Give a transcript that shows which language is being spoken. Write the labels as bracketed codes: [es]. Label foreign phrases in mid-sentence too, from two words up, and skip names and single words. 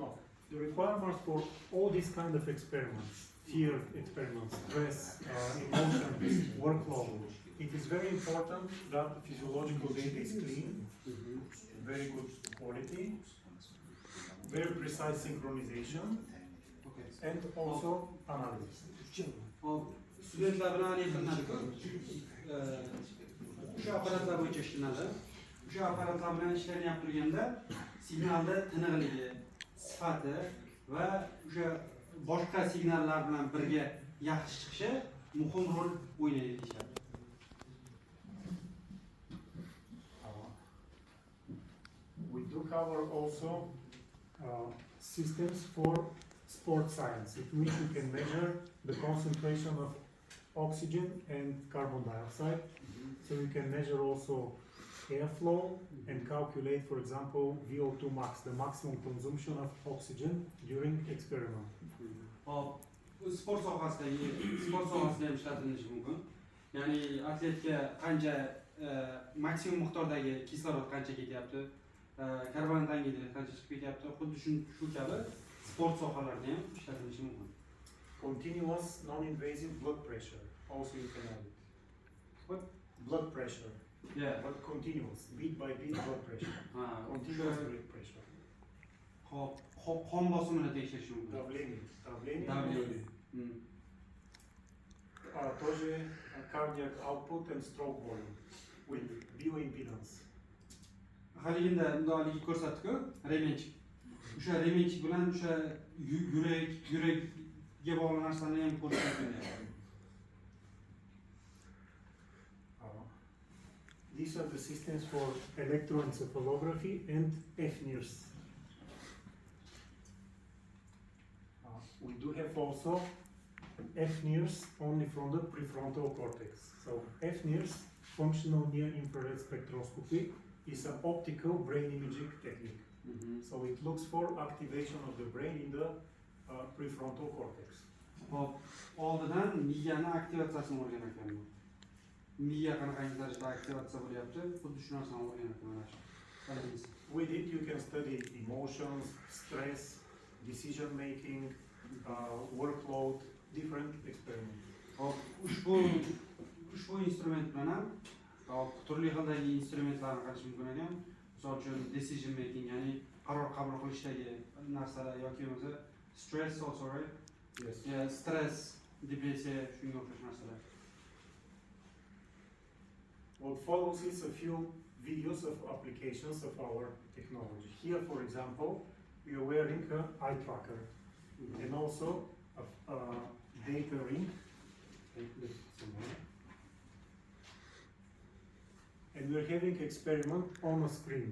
[en] The requirements for all these kind of experiments, fear experiments, stress, emotions, workflow, it is very important that the physiological data is clean, very good quality, very precise synchronization, Okay. and also analysis. Hop. [uz] Studentlar bilan yaqinlashib, o'sha apparatlar bo'yicha ishlanadi. O'sha apparatlar bilan ishlanib turganda signalda tiniqligi, sifati va o'sha boshqa signallar bilan birga yaxshi chiqishi muhim rol o'ynaydi deyishadi. [en] We do cover also systems for sport science, in which we can measure the concentration of oxygen and carbon dioxide. So we can measure also airflow and calculate, for example, VO2 max, the maximum consumption of oxygen during experiment. Hop. [uz] Sport sohasidagi ham ishlatilishi mumkin. Ya'ni atletga qancha maksimum miqdordagi kislorod qancha ketyapti, karbon dioksidi qancha chiqib ketyapti, xuddi shu kabi sport sohalarida ham ishlatilishi mumkin. [en] Continuous non-invasive blood pressure, also you can add it. What? Blood pressure. Yeah. but continuous, beat by beat blood pressure, [uz] Ha, [en] continuous [uz] o'sha [en] blood pressure. [uz] qon bosimini tekshirish mumkin. [ru] Давление, Давление. Hmm. [en] Тоже cardiac output and stroke volume with bioimpedance. [uz] Haliginda bundoqligi ko'rsatdi-ku, remenchik. O'sha remenchik bilan o'sha yurakga bog'liq narsani ham ko'rish mumkin. [en] These are the systems for electroencephalography and FNIRS. We do have also FNIRS only from the prefrontal cortex. So FNIRS, functional near infrared spectroscopy, is an optical brain imaging technique. So it looks for activation of the brain in the prefrontal cortex. [uz] Hop, oldidan miyani aktivatsiyasini o'rgan ekanman. Miya qanaqangi darajada aktivatsiya bo'lyapti, xuddi shu narsani o'rgan ekanman. [en] With it you can study emotions, stress, decision making, workload, different experiments. [uz] Hop, ushbu instrument bilan ham turli xildagi instrumentlarni qilish mumkin ekan. Misol uchun [en] decision making, [uz] ya'ni qaror qabul qilishdagi narsalar yoki o'zi stress [en] also, right? Yes. Yeah, stress, [uz] depressiya, shunga o'xshash narsalar. [en] What follows is a few videos of applications of our technology. Here, for example, we are wearing an eye tracker and also a data ring. And we're having experiment on a screen.